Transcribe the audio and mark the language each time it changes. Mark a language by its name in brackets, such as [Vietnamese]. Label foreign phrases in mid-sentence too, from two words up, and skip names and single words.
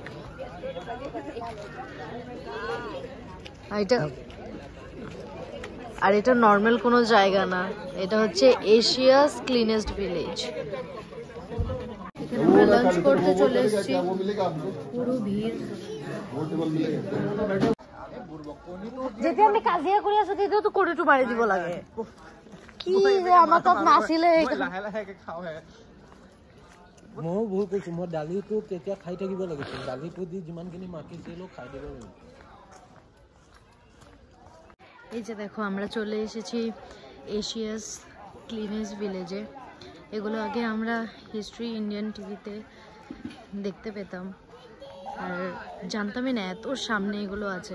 [Bangla] এটা আর এটা নর্মাল কোনো জায়গা না, এটা হচ্ছে [English] Asia's cleanest village. [Bangla] এখানে আমরা লাঞ্চ করতে চলে এসেছি, পুরো ভিড়। [Assamese] যেতে আমি কাজিয়া কৰি আছো তেতিয়াও তো কৰিটো মাৰি দিব লাগে, কি যে আমাৰ তাত নাছিলে। ময়ো ভুল কৰিছো, মই দালিটো তেতিয়া খাই থাকিব লাগিছিল, দালিটো দি যিমানখিনি মাখিছিলো খাই দিব লাগে। [Bangla] এই যে দেখো আমরা চলে এসেছি [English] Asia's cleanest [Bangla] ভিলেজে। এগুলো আগে আমরা হিস্ট্রি ইন্ডিয়ান টিভিতে দেখতে পেতাম, আর জানতামই না এত সামনে এগুলো আছে।